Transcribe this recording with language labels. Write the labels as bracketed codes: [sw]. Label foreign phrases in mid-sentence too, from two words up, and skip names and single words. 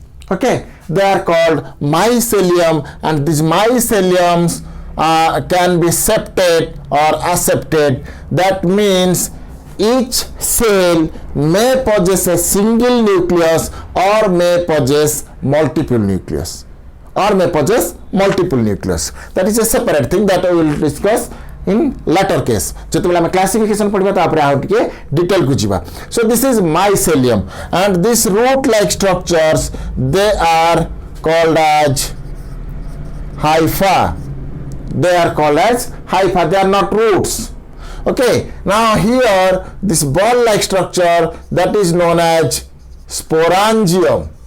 [en] Okay, they are called mycelium, and these myceliums can be septate or aseptate. That means each cell may possess a single nucleus or may possess multiple nucleus. That is a separate thing that we will discuss in later case. [or] ଯେତେବେଳେ ଆମେ classification ପଢିବା ତାପରେ ଆଉ ଟିକେ detail କୁ ଯିବା. [en] So this is mycelium, and these root like structures, they are called as hypha. They are not roots. Okay, now here this ball like structure, that is known as sporangium.